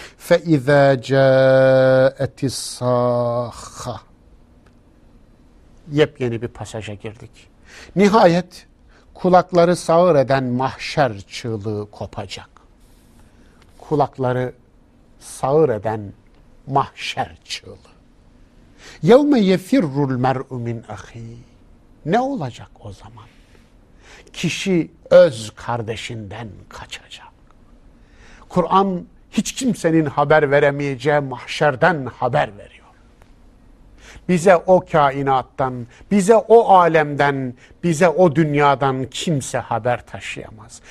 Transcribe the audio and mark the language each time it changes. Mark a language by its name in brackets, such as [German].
[Arabic] فَإِذَا جَاءَتِ السَّاخَّةِ [Turkish] yepyeni bir pasaja girdik. Nihayet kulakları sağır eden mahşer çığlığı kopacak. Kulakları sağır eden mahşer çığlığı. [Arabic] يَوْمَ يَفِرُّ الْمَرْءُ مِنْ اَخِيهِ [Turkish] ne olacak o zaman? Kişi öz kardeşinden kaçacak. Kur'an hiç kimsenin haber veremeyeceği mahşerden haber veriyor. Bize o kainattan, bize o alemden, bize o dünyadan kimse haber taşıyamaz.